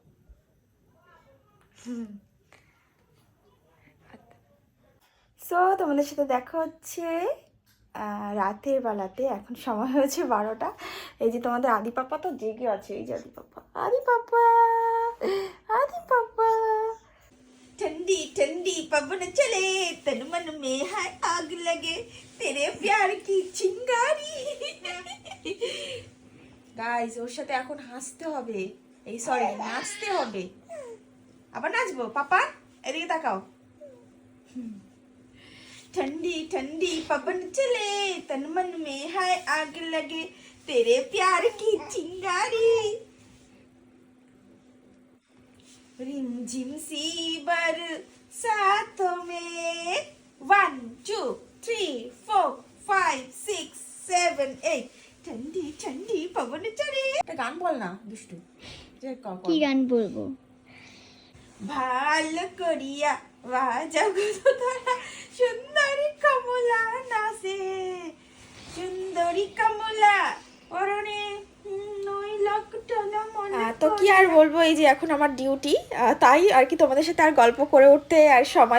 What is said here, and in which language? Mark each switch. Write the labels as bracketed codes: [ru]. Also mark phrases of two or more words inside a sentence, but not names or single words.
[bn] সো তোমাদের সাথে দেখা হচ্ছে রাতের বেলাতে। এখন সময় হয়েছে 12টা। এই যে তোমাদের আদি পাপা তো জেগে আছে, এই যে আদি পাপা, আদি পাপা, আদি পাপা। [hi] ठंडी पवन चले तन मन में है आग लगे तेरे प्यार की चिंगारी [bn] গাইস ওর সাথে এখন হাসতে হবে এই সরি নাচতে হবে আবার নাচবো পাপা এদিকে তাকাও [hi] ठंडी ठंडी पवन चले तन मन में है आग लगे तेरे प्यार की चिंगारी रिम झिम सी बरसातों में 1 2 3 4 5 6 7 8 ठंडी ठंडी पवन चले [bn] একটা গান বল না দুষ্টু যে কি গান বলবো? ভালো করিয়া বাজাগো তারা সুন্দরী কমলা নাচে সুন্দরী কমলা পরনে নই লকটলা মনে তো কি আর বলবো এই যে এখন আমার ডিউটি তাই আর কি তোমাদের সাথে আর গল্প করে উঠতে আর সময়